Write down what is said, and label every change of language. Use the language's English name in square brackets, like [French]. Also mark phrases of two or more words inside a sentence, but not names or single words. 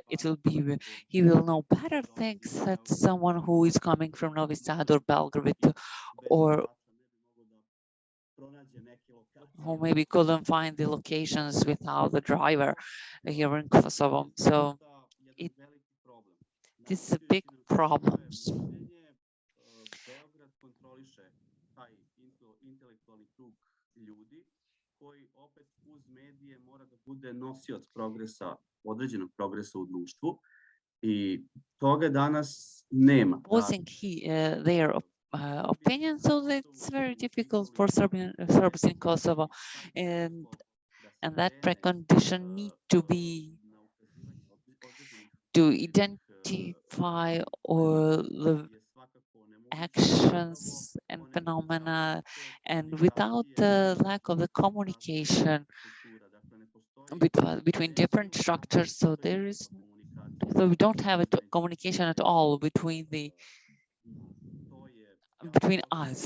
[English] It will be, he will know better things than someone who is coming from Novi Sad or Belgrade or who maybe couldn't find the locations without the driver here in Kosovo. So it is a big problem. [Serbian] koji opet uz medije mora da bude nosioc progresa, određenog progresa u društvu i toga danas nema. [English] Opposing their opinion, so it's very difficult for Serbs in Kosovo, and that precondition need to be to identify all the actions and phenomena, and without the lack of the communication between different structures, so we don't have a communication at all between us.